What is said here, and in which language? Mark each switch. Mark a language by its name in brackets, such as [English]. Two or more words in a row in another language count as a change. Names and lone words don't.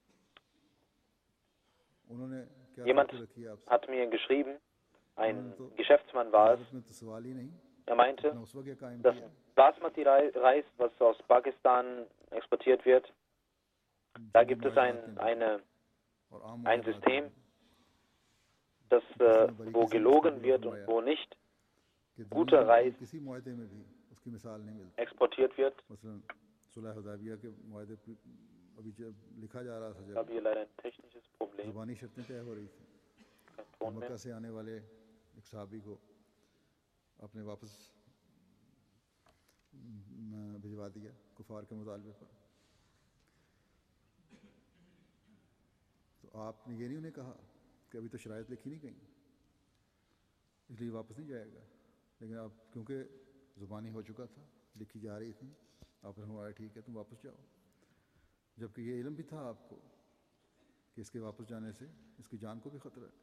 [German] Jemand hat mir geschrieben, ein Geschäftsmann war es, er meinte, das Basmati-Reis, was aus Pakistan exportiert wird, da gibt es ein System, das, wo gelogen wird und wo nicht guter Reis exportiert wird. Ich habe hier leider ein technisches Problem. Kein Ton mehr. [Urdu] اپنے واپس بھجوا دیا کفار کے مطالبے پر. تو آپ نے یہ نہیں انہیں کہا کہ ابھی تو شرائط لکھی نہیں گئی، اس لیے واپس نہیں جائے گا، لیکن آپ کیونکہ زبانی ہو چکا تھا، لکھی جا رہی تھی، آپ نے کہا ٹھیک ہے تم واپس جاؤ، جبکہ یہ علم بھی تھا آپ کو کہ اس کے واپس جانے سے اس کی جان کو بھی خطرہ ہے.